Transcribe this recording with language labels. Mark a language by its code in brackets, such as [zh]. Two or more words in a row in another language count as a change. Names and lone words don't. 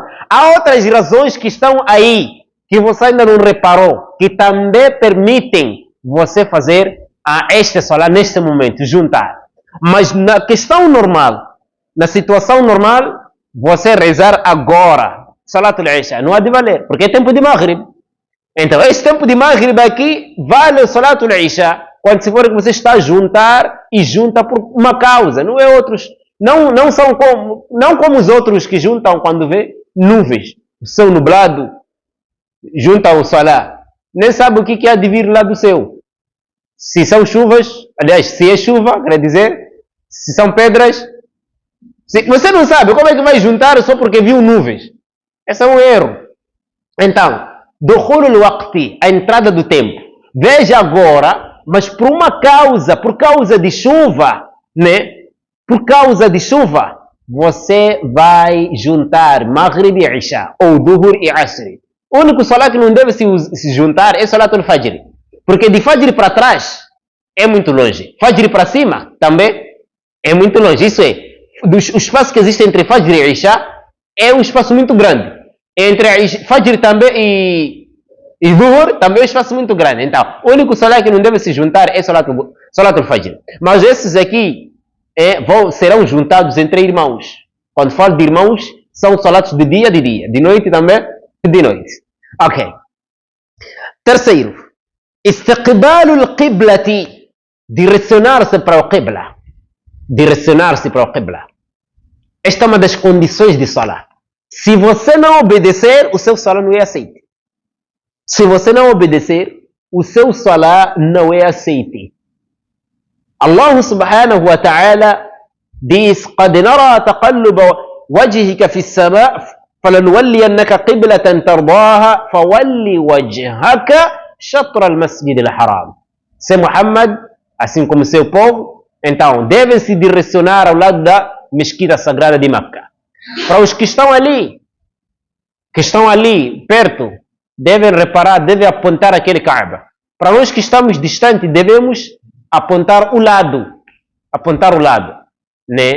[pt] Há outras razões que estão aí, que você ainda não reparou, que também permitem você fazer este salá neste momento, juntar. Mas na questão normal, na situação normal, você rezar agora, [ar] صلاة العشاء, [pt] não há de valer, porque é tempo de Maghrib. Então, esse tempo de Maghrib aqui, vale o [ar] صلاة العشاء, [pt] quando se for que você está a juntar, e junta por uma causa, não é outros, não são como os outros que juntam quando vê nuvens, o céu nublado, juntam o salá, nem sabe o que há de vir lá do céu. Se são chuvas, aliás, se é chuva, quer dizer, se são pedras, você não sabe como é que vai juntar só porque viu nuvens. Esse é um erro. Então, [ar] دخول الوقت, [pt] a entrada do tempo. Veja agora, mas por uma causa, por causa de chuva, né? Por causa de chuva, você vai juntar Maghrib e Isha, ou Dhuhr e Asr. O único salá que não deve se juntar é [ar] صلاة الفجر. [pt] Porque de Fajr para trás é muito longe. Fajr para cima também é muito longe. Isso é, o espaço que existe entre Fajr e Isha é um espaço muito grande. Entre Fajr também e Dhuhr também é um espaço muito grande. Então, o único salat que não deve se juntar é [ar] صلاة الفجر. [pt] Mas esses aqui serão juntados entre irmãos. Quando falo de irmãos, são salats de dia, de noite também, de noite. Ok. Terceiro, [ar] استقبال القبلة, [pt] direcionar-se para o qibla. Direcionar-se para o qibla. Esta é uma das condições de salat. Se você não obedecer, o seu salat não é aceito. Se você não obedecer, o seu salat não é aceito. [ar] الله سبحانه و تعالى diz: قد نرى تقلب وجهك في السماء فلنولينك قبلة ترضاها فول وجهك شطر المسجد الحرام. [pt] Se Muhammad, assim como seu povo, então devem se direcionar ao lado da mesquita sagrada de Meca. Para os que estão ali perto, devem reparar, devem apontar aquele Kaaba. Para nós que estamos distantes, devemos apontar o lado, né?